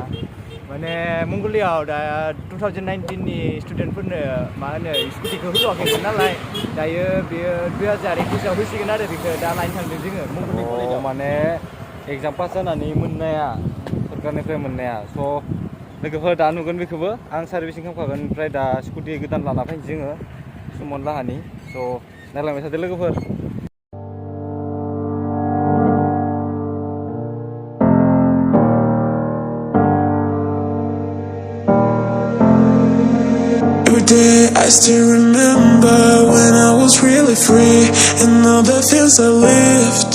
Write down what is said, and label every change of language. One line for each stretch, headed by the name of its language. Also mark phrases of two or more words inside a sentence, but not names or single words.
Bodo: माने मंगलदैयाव दा 2019 नि स्टुडेन्टफोरनो मा होनो स्कुटिखौ होथ'वाखैमोन नालाय दायो बेयो 2021 आव होसिगोन आरो बेखौ दा लायनो थांदों जोङो मंगलदै कलेजाव माने एग्जाम पास जानानै मोननाया सरकारनिफ्राय मोननाया स' लोगोफोर दा नुगोन बेखौबो आं सार्भिसिं खालामखागोन ओमफ्राय दा स्कुटि गोदान लाना फैनोसै जोङो सुमन लाहानि स' नायलांबाय थादो लोगोफोर
English: Every day I still remember when I was really free and all the things I lived.